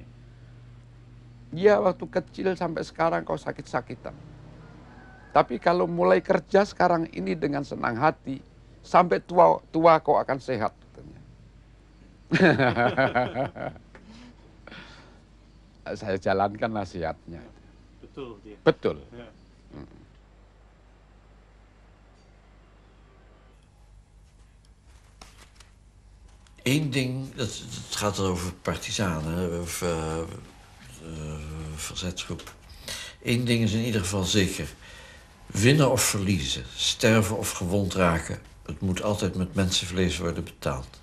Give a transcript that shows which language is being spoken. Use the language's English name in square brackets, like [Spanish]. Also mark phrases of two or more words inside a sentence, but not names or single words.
[Indonesian] Ya waktu kecil sampai sekarang kau sakit-sakitan. Tapi kalau mulai kerja sekarang ini dengan senang hati, sampai tua kau akan sehat. Katanya. Saya jalankan nasihatnya. Betul dia. Betul. [Dutch] Ja. Eén ding, het gaat over partisanen of verzetsgroep. Eén ding is in ieder geval zeker. Winnen of verliezen, sterven of gewond raken, het moet altijd met mensenvlees worden betaald.